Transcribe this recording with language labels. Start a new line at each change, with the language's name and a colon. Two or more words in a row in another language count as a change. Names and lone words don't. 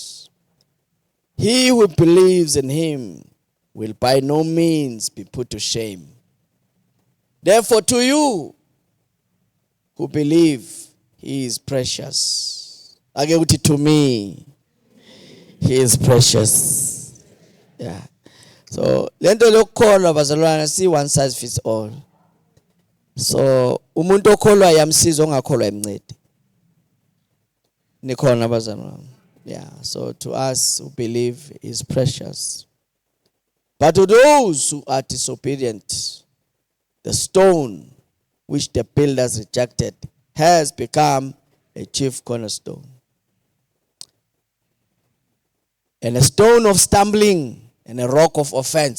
English: He who believes in him will by no means be put to shame. Therefore, to you who believe, he is precious. Again, to me, he is precious. Yeah. So,
Zulu: lento lokholwa bazalwane,
English: see one size fits all. So,
Zulu: umuntu okholwa yamsiza ongakholwa emncede. Nikhona bazalwane.
English: Yeah, so to us who believe is precious. But to those who are disobedient, the stone which the builders rejected has become a chief cornerstone, and a stone of stumbling and a rock of offense.